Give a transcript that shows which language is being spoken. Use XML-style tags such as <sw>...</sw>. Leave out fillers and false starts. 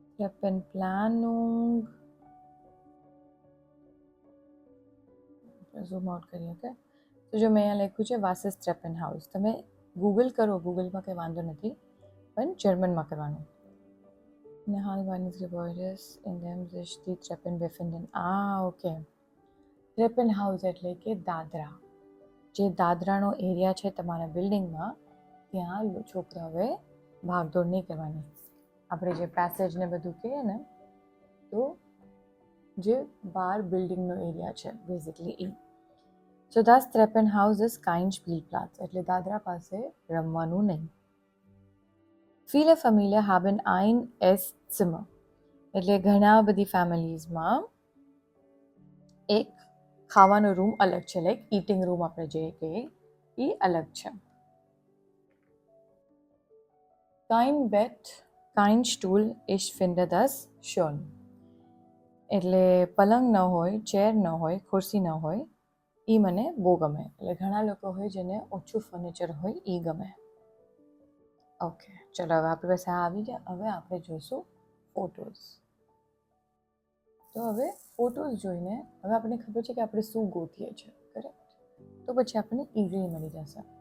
<de>Treppenplanung.</de> <gu>Zoom out કરીએ. Okay, તો જો મેં અહીંયા લખ્યું છે</gu> <de>was ist Treppenhaus.</de> <gu>તમે ગૂગલ કરો, ગૂગલમાં કંઈ વાંધો નથી, પણ જર્મનમાં કરવાનું.</gu> <de>Innerhalb Gebäudes in dem sich die Treppen befinden.</de> <gu>Okay. Treppenhaus એટલે કે દાદરા. જે દાદરાનો એરિયા છે તમારા બિલ્ડિંગમાં ત્યાં છોકરાઓએ ભાગદોડ નહીં કરવાની. આપણે જે પેસેજ ને બધું કહીએ ને તો જે બહાર બિલ્ડિંગનો એરિયા છે બેઝિકલી એ.</gu> <de>So das Treppenhaus ist kein Spielplatz.</de> <gu>એટલે દાદરા પાસે રમવાનું નહીં.</gu> <de>Viele Familien haben ein Esszimmer.</de> <gu>એટલે ઘણા બધી ફેમિલીઝમાં એક ખાવાનો રૂમ અલગ છે. લાઈક ઈટિંગ રૂમ આપણે જે કહીએ એ અલગ છે.</gu> <de>Kein Bett, kein Stuhl, ich finde das schön.</de> <gu>એટલે પલંગ ન હોય, ચેર ન હોય, ખુરશી ન હોય, એ મને બહુ ગમે. એટલે ઘણા લોકો હોય જેને ઓછું ફર્નિચર હોય એ ગમે. ઓકે, ચલો હવે આપણી પાસે આવી ગયા. હવે આપણે જોઈશું ફોટોઝ. તો હવે ફોટોઝ જોઈને હવે આપણને ખબર છે કે આપણે શું ગોતીએ છીએ. કરેક્ટ? તો પછી આપણને ઇઝીલી મળી જશે.</gu>